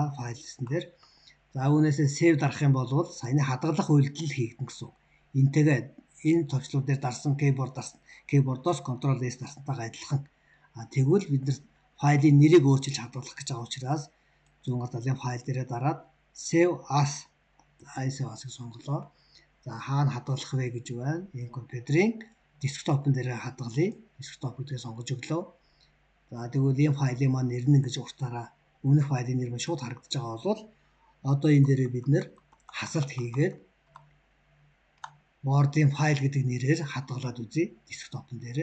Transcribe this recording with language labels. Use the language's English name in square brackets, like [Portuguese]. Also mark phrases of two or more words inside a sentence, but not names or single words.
[Mongolian] Файл гэсэн дээр за үүнээсээ save дарах юм бол саяны хадгалах үйлдэл хийгдэн гэсэн үг. Энтэйгээ энэ товчлууд дээр дарсан keyboard-оос Ctrl+S дарсантайгаа адилхан. Тэгвэл бид нар файлын нэрийг өөрчилж хадгалах гэж байгаа учраас зүүн гар талын файл дээрээ дараад [English] save as [Mongolian] save-ыг сонголоо. За хаана хадгалах вэ гэж байна. Энэ компьютерийн desktop-ын дээр хадгалъя. Desktop гэдгийг сонгож өглөө. За тэгвэл энэ файлын маань нэр нь ингэж уртаараа өмнөх файлын нэр маань шууд харагдаж байгаа бол одоо энэ дээрээ бид нэр хасалт хийгээд Word-ын файл гэдэг нэрээр хадгалаад үзье desktop-ын дээр.